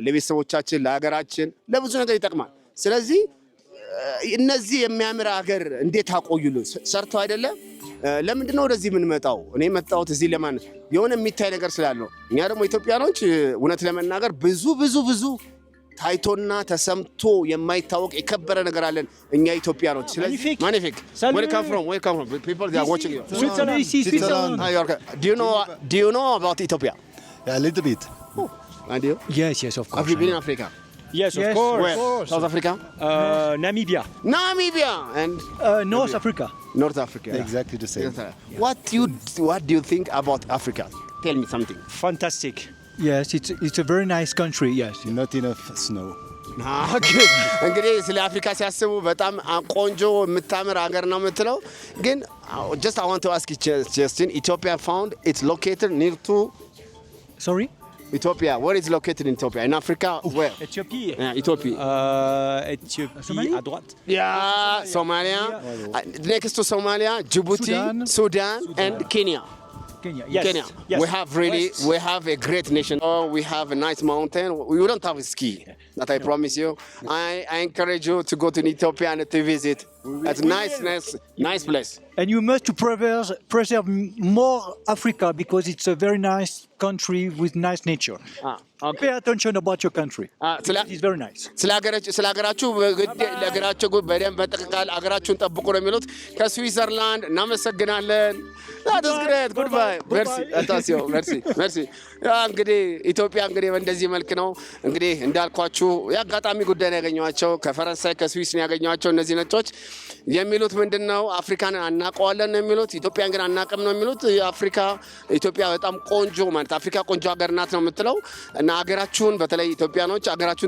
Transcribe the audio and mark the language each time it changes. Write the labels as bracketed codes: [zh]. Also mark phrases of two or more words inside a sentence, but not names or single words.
[am] ለቤተሰቦቻችን፣ ለሀገራችን፣ ለብዙ ነገር ይጠቅማል። ስለዚህ እነዚህ የሚያምር ሀገር እንዴት አቆዩልን? ሰርተው አይደለም? ለምንድን ነው ወደዚህ የምንመጣው? እኔ መጣሁት እዚህ ለማን የሆነ የሚታይ ነገር ስላለው። እኛ ደግሞ ኢትዮጵያኖች እውነት ለመናገር ብዙ ታይቶና ተሰምቶ የማይታወቅ የከበረ ነገር አለን እኛ ኢትዮጵያኖች። ስለዚህ ማግኒፊክ [en] where come from people they are watching you. Switzerland. Do you know about Ethiopia? Yeah, a little bit. And you? Yes, of course. Have you been in Africa? Yes, of course. Where? South Africa? Namibia. And North Africa. North Africa. Exactly the same. Yeah. What do you think about Africa? Tell me something. Fantastic. Yes, it's a very nice country. Yes. Not enough snow. [am] እንግዲህ ስለ አፍሪካ ሲያስቡ በጣም ቆንጆ የምታምር ሀገር ነው የምትለው። ግን [en] just I want to ask you Justin, Ethiopia found it's located near to Sorry? Ethiopia. Where is located in Ethiopia? In Africa? Where? Ethiopie. Yeah, Ethiopie. Somalie? [fr] À droite. [en] Yeah, Somalia. Next to Somalia, Djibouti, Sudan, and Kenya. Kenya. Yes. Kenya. Yes. We have a great nation. Oh, we have a nice mountain. We don't have a ski, that I promise you. I encourage you to go to Ethiopia and to visit. It's nice place. And you must preserve more Africa because it's a very nice country with nice nature. Okay. Pay attention about your country. It's very nice. [am] ስለ ሀገራችሁ ለሀገራችሁ በደንብ በጥቅቃል ሀገራችሁን ጠብቁ ነው የሚሉት ከስዊዘርላንድ። እናመሰግናለን። [en] That is great. Goodbye. [fr] Merci. Attention. Merci. [am] እንግዲህ ኢትዮጵያ እንግዲህ በእንደዚህ መልክ ነው እንግዲህ እንዳልኳችሁ የአጋጣሚ ጉዳይ ነው ያገኘኋቸው ከፈረንሳይ ከስዊስ ነው ያገኘኋቸው። እነዚህ ነጮች የሚሉት ምንድነው አፍሪካን አናቀዋለን ነው የሚሉት፣ ኢትዮጵያን ግን አናቀም ነው የሚሉት። ኢትዮጵያ በጣም ቆንጆ ማለት አፍሪካ ቆንጆ ሀገር ናት ነው የምትለው። እና ሀገራችሁን በተለይ ኢትዮጵያኖች ሀገራችሁን